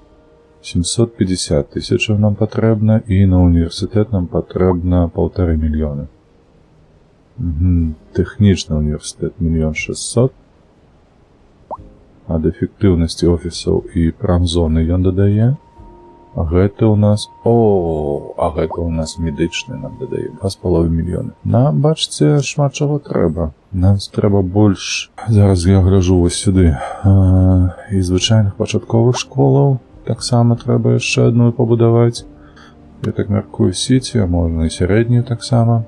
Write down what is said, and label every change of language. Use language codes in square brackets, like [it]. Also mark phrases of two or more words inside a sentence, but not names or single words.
[uk] 750 тисяч нам потрібно, і на університет нам потрібно 1,5 мільйони. Технічний університет 1 600 000. А до ефективності офісів і промзони він додає. [be] А гэта у нас... а гэта у нас [uk] медичний нам додає. 2,5 мільйони. Нам, бачите, [be] шмат чого [uk] треба. Нам треба більш... Зараз я гляжу ось сюди. Із звичайних початкових школів. Так само треба ще одну побудувати. Я так міркую Сіті, а можна і середню так само.